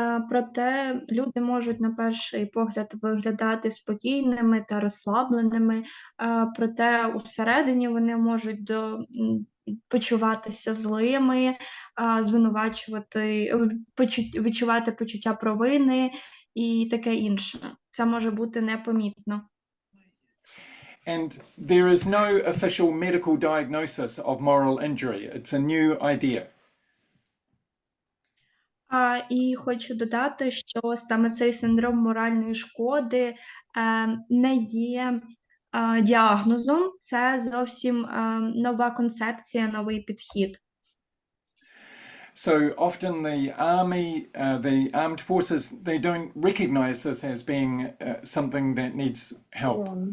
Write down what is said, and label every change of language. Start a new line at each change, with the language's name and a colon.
Ukrainian: Проте люди можуть на перший погляд виглядати спокійними та розслабленими, проте усередині вони можуть почуватися злими, відчувати почуття провини і таке інше. Це може бути непомітно.
English: And there is no official medical diagnosis of moral injury. It's a new idea.
Ukrainian: І хочу додати, що саме цей синдром моральної шкоди не є діагнозом, це зовсім нова концепція, новий підхід.
English: So often the army, the armed forces, they don't recognize this as being something that needs help.